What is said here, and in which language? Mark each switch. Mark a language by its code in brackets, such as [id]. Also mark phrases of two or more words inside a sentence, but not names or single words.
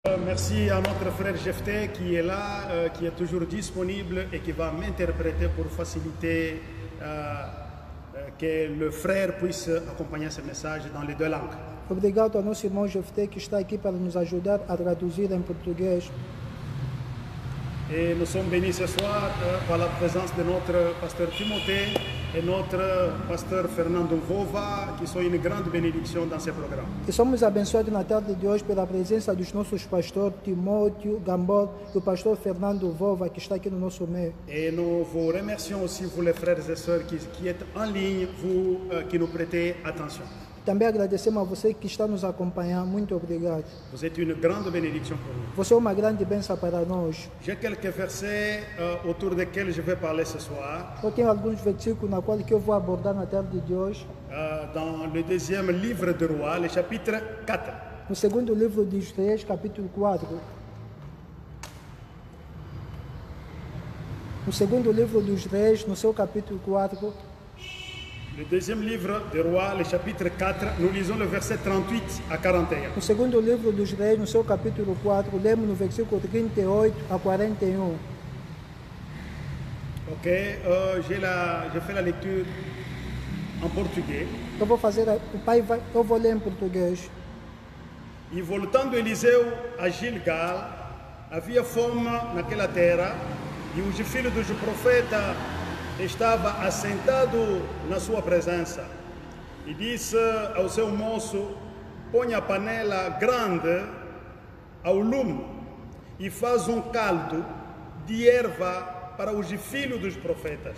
[fr] Merci à notre frère Jephté qui est là, qui est toujours disponible et qui va m'interpréter pour faciliter que le frère puisse accompagner ce message dans les deux langues. [pt] Obrigado ao nosso irmão Jephté que está aqui para nos ajudar a traduzir em português. [fr] Et nous sommes bénis ce soir par la présence de notre pasteur Timothée et notre pasteur Fernando Vova, qui sont une grande bénédiction dans ce programme. [pt] E somos abençoados na tarde de hoje pela presença dos nossos pastores Timóteo Gambor e o pastor Fernando Vova, que está aqui no nosso meio. [fr] Et nous vous remercions aussi, vous les frères et sœurs qui êtes en ligne, vous qui nous prêtez attention. [pt] Também agradecemos a você que está nos acompanhando. Muito obrigado. [fr] Vous êtes une grande bénédiction pour nous. [pt] Você é uma grande bênção para nós. [fr] J'ai quelques versets autour desquels je vais parler ce soir. [pt] Eu tenho alguns versículos na qual que eu vou abordar na tarde de hoje. [fr] Dans le deuxième livre de Rois, le chapitre 4. [pt] No segundo livro de Reis, capítulo 4. No segundo livro dos Reis, no seu capítulo 4. [fr] Le deuxième livre de Rois, le chapitre 4, nous lisons le verset 38 à 41. [pt] No segundo livro dos Reis, no seu capítulo 4, lemos no versículo 38 a 41. [fr] Ok, j'ai fait la lecture en portugais. [pt] Eu vou ler em português. E voltando Eliseu a Gilgal, havia fome naquela terra, e os filhos dos profetas estava assentado na sua presença e disse ao seu moço: ponha a panela grande ao lume e faz um caldo de erva para os filhos dos profetas.